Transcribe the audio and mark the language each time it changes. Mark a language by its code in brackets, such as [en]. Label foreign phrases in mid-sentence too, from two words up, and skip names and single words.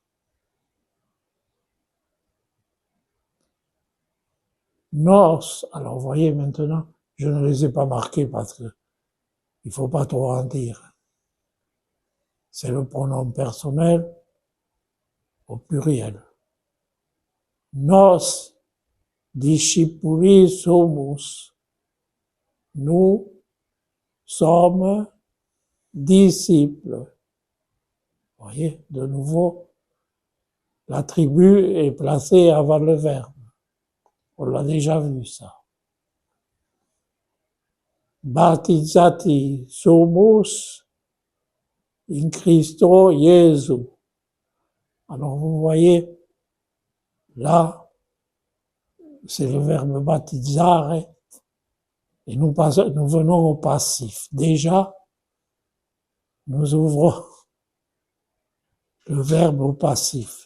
[fr] Nos, alors vous voyez maintenant, je ne les ai pas marqués parce que il faut pas trop en dire. C'est le pronom personnel au pluriel. [la] Nos discipuli sumus. [fr] Nous sommes disciples. Vous voyez, de nouveau, l'attribut est placé avant le verbe. On l'a déjà vu, ça. [la] Baptizati sumus in Christo Jesu. [fr] Alors vous voyez, là, c'est le verbe baptizare, et nous venons au passif. Déjà, nous ouvrons le verbe au passif.